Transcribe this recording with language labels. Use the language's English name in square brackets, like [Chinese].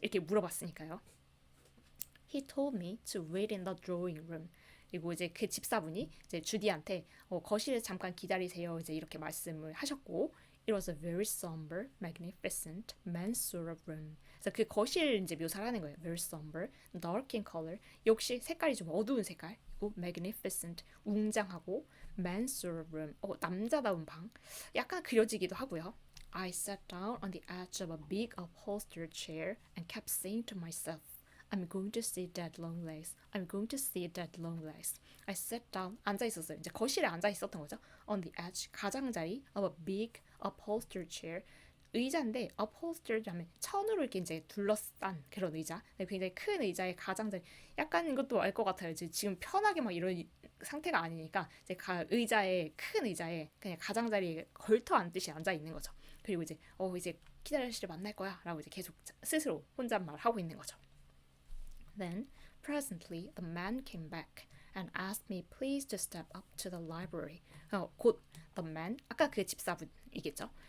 [Korean] 이렇게 물어봤으니까요. [English] He told me to wait in the drawing room. [Korean] 그리고 이제 그 집사분이 이제 주디한테 거실에 잠깐 기다리세요. 이제 이렇게 말씀을 하셨고, [English] It was a very somber, magnificent, man's sort of room. [Korean] 그래서 그 거실 이제 묘사를 하는 거예요. [English] Very somber, dark in color. [Korean] 역시 색깔이 좀 어두운 색깔. 그리고 [English] magnificent, [Korean] 웅장하고, [English] man's sort of room. [Korean] 남자다운 방. 약간 그려지기도 하고요. [English] I sat down on the edge of a big upholstered chair and kept saying to myself. I'm going to see that long legs. I'm going to see that long legs. I sat down. [Korean] 앉아 있었어요. 이제 거실에 앉아 있었던 거죠. [English] On the edge, 가장자리 of a big upholstered chair. [Korean] 의자인데 upholstered 하면 천으로 이렇게 이제 둘러싼 그런 의자. 굉장히 큰 의자의 가장자리. 약간 이것도 알 것 같아요. 지금 편하게 막 이런 상태가 아니니까 이제 의자에 큰 의자에 그냥 가장자리에 걸터 앉듯이 앉아 있는 거죠. 그리고 이제 이제 키다리 씨를 만날 거야라고 이제 계속 스스로 혼잣말 하고 있는 거죠. [English] Then, presently, the man came back and asked me please to step up to the library. [Korean] 곧 [English] the man, [Korean] 아까 그 집사분이겠죠?